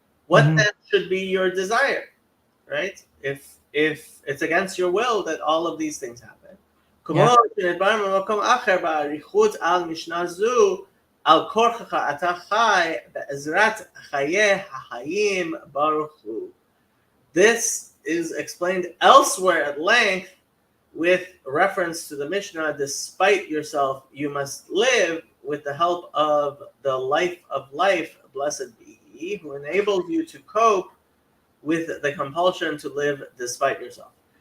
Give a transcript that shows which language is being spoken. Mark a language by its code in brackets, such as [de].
[en] What then should be your desire, right? If it's against your will that all of these things happen. [he] כמו שנדבר במקום אחר באריכות על משנה זו, על כורחך אתה חי בעזרת חיי החיים ברוך הוא. [en] This is explained elsewhere at length with reference to the Mishnah, despite yourself you must live with the help of the life of life, blessed be he, who enables you to cope with the compulsion to live despite yourself.